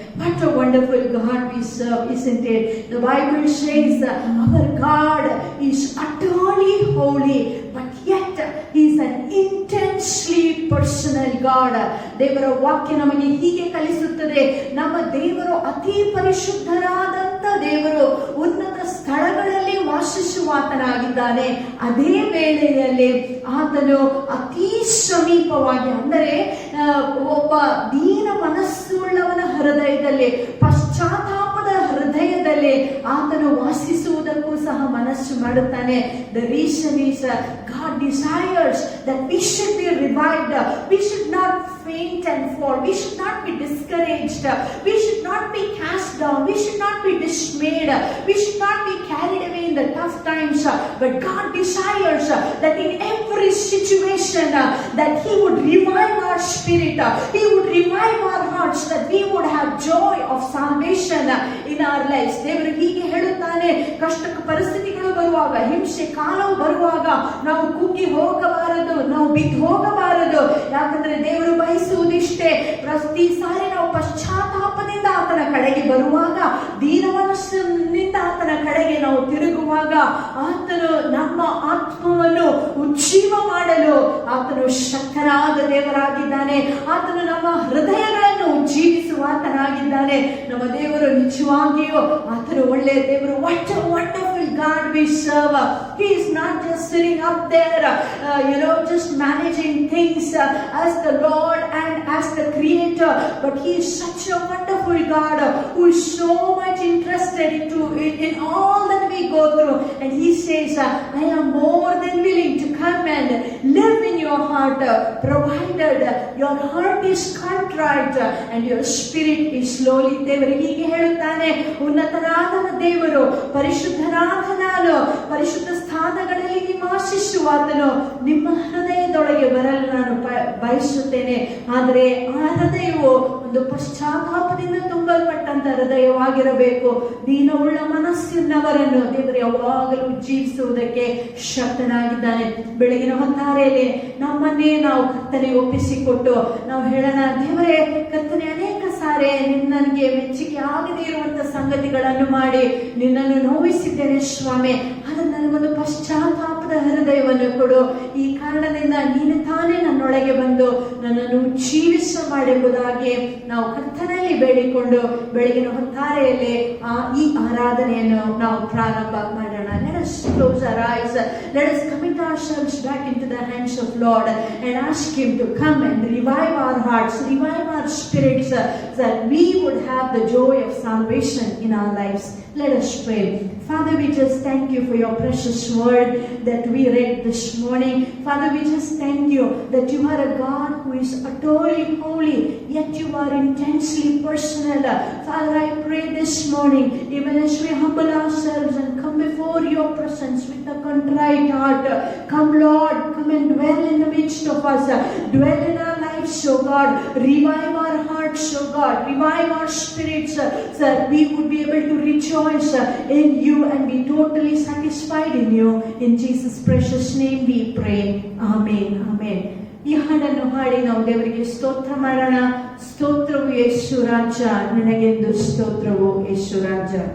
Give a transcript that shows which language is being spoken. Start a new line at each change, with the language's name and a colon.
English: What a wonderful God we serve, isn't it? The Bible says our God is utterly holy, but yet he is an intensely personal God.
Kannada: ದೇವರ ವಾಕ್ಯ ನಮಗೆ ಹೀಗೆ ಕಲಿಸುತ್ತದೆ, ನಮ್ಮ ದೇವರು ಅತಿ ಪರಿಶುದ್ಧರಾದಂತ ದೇವರು, ಉನ್ನತ ಸ್ಥಳಗಳಲ್ಲಿ ವಾಸಿಸುವಾತನಾಗಿದ್ದಾನೆ. ಅದೇ ವೇಳೆಯಲ್ಲಿ ಆತನು ಅತಿ ಸಮೀಪವಾಗಿ, ಅಂದರೆ ಒಬ್ಬ ದೀನ ಮನಸ್ಸುಳ್ಳವನ ಹೃದಯದಲ್ಲಿ, ಪಶ್ಚಾತ್ತಾಪದ ಹೃದಯದಲ್ಲಿ ಆತನು ವಾಸಿಸುವುದಕ್ಕೂ ಸಹ ಮನಸ್ಸು ಮಾಡುತ್ತಾನೆ.
English: The reason is God desires that we should be revived. We should not faint and fall. We should not be discouraged. We should not be cast down. We should not be dismayed. We should not be carried away in the tough times. But God desires that in every situation that he would revive our spirit. He would revive our hearts, that we would have joy of salvation in our lives.
Kannada: ದೇವರು ಹೀಗೆ ಹೇಳುತ್ತಾನೆ, ಕಷ್ಟ ಪರಿಸ್ಥಿತಿಗಳು ಬರುವಾಗ, ಹಿಂಸೆ ಕಾಲವು ಬರುವಾಗ ನಾವು ಕುಗ್ಗಿ ಹೋಗಬಾರದು, ನಾವು ಬಿದ್ದು ಹೋಗಬಾರದು. ಯಾಕಂದ್ರೆ ದೇವರು ಬಯಸುವುದಿಷ್ಟೇ, ಪ್ರತಿ ಸಾರಿ ನಾವು ಪಶ್ಚಾತ್ತಾಪದಿಂದ ಆತನ ಕಡೆಗೆ ಬರುವಾಗ, ದೀನ ಮನಸ್ಸಿನಿಂದ ಭಕ್ತಿಯಿಂದ ಆತನ ಕಡೆಗೆ ನಾವು ತಿರುಗುವಾಗ ಆತನು ನಮ್ಮ ಆತ್ಮವನ್ನು ಉಜ್ಜೀವ ಮಾಡಲು ಆತನು ಶಕ್ತನಾದ ದೇವರಾಗಿದ್ದಾನೆ. ಆತನು ನಮ್ಮ ಹೃದಯಗಳನ್ನು ಉಜ್ಜೀವಿಸುವ ಆತನಾಗಿದ್ದಾನೆ. ನಮ್ಮ ದೇವರು ನಿಜವಾಗಿಯೂ ಆತನು ಒಳ್ಳೆಯ ದೇವರು.
English: What a wonderful God we serve. He is not just sitting up there just managing things as the Lord and as the Creator, but He is such a wonderful God who is so much interested in all that we go through. And He says, I am more than willing to come and live in your heart, provided your heart is contrite and your spirit is slowly.
Kannada: ದೇವರು ಹೀಗೆ ಹೇಳುತ್ತಾನೆ, ಉನ್ನತನಾದ ದೇವರು, ಪರಿಶುದ್ಧನಾದ ನಾನು, ಪರಿಶುದ್ಧ ಸ್ಥಾನಗಳಲ್ಲಿ ನಿವಾಸಿಸುವಾತನು ನಿಮ್ಮ ಹೃದಯದೊಳಗೆ ಬರಲು ನಾನು ಬಯಸುತ್ತೇನೆ. ಆದರೆ ಆ ಹೃದಯವು ಒಂದು ಪಶ್ಚಾತ್ತಾಪದಿಂದ ತುಂಬಲ್ಪಟ್ಟಂತ ಹೃದಯವಾಗಿರಬೇಕು. ದೀನವುಳ್ಳ ಮನಸ್ಸಿನವರನ್ನು ದೇವರು ಯಾವಾಗಲೂ ಜೀವಿಸುವುದಕ್ಕೆ ಶಕ್ತನಾಗಿದ್ದಾನೆ. ಬೆಳಗಿನ ಹೊತ್ತಾರೆಯಲ್ಲಿ ನಮ್ಮನ್ನೇ ನಾವು ಕರ್ತನಿಗೆ ಒಪ್ಪಿಸಿಕೊಟ್ಟು ನಾವು ಹೇಳೋಣ, ದೇವರೇ ಕರ್ತನೆ, ಅನೇಕ ಸಾರಿ ನನಗೆ ಮೆಚ್ಚುಗೆ ಆಗದೇ ಇರುವಂತ ಸಂಗತಿಗಳನ್ನು ಮಾಡಿ ನಿನ್ನನ್ನು ನೋವಿಸಿದ್ದೇನೆ ಸ್ವಾಮಿ. ಆದರೆ ನನಗೊಂದು ಪಶ್ಚಾತ್ತಾಪದ ಹೃದಯವನ್ನು ಕೊಡು. ಈ ಕಾರಣದಿಂದ ನೀನು ತಾನೇ ನನ್ನೊಳಗೆ ಬಂದು ನನ್ನನ್ನು ಜೀವಿಸ ಮಾಡೆಂಬುದಾಗಿ ನಾವು ಕರ್ತನಲ್ಲಿ ಬೇಡಿಕೊಂಡು ಬೆಳಗಿನ ಹೊತ್ತಾರೆಯಲ್ಲಿ ಈ ಆರಾಧನೆಯನ್ನು ನಾವು ಪ್ರಾರಂಭ ಮಾಡೋಣ.
English: Let us close our eyes. Let us commit ourselves back into the hands of Lord and ask Him to come and revive our hearts, revive our spirits, that we would have the joy of salvation in our lives. Let us pray. Father, we just thank you for your precious word that we read this morning. Father, we just thank you that you are a God who is utterly holy, yet you are intensely personal. Father, I pray this morning, even as we humble ourselves and come before your presence with a contrite heart, come Lord, come and dwell in the midst of us, dwell in our lives, O God, revive our hearts, O God, revive our spirits, so that we would be able to rejoice in you and be totally satisfied in you. In Jesus' precious name we pray. Amen. Amen.
Kannada: ಈ ಹಾಡನ್ನು ಹಾಡಿ ನಾವು ದೇವರಿಗೆ ಸ್ತೋತ್ರ ಮಾಡೋಣ. ಸ್ತೋತ್ರವು ಯೇಸು ರಾಜ, ನಿನಗೆಂದು ಸ್ತೋತ್ರವು ಯೇಸು ರಾಜ.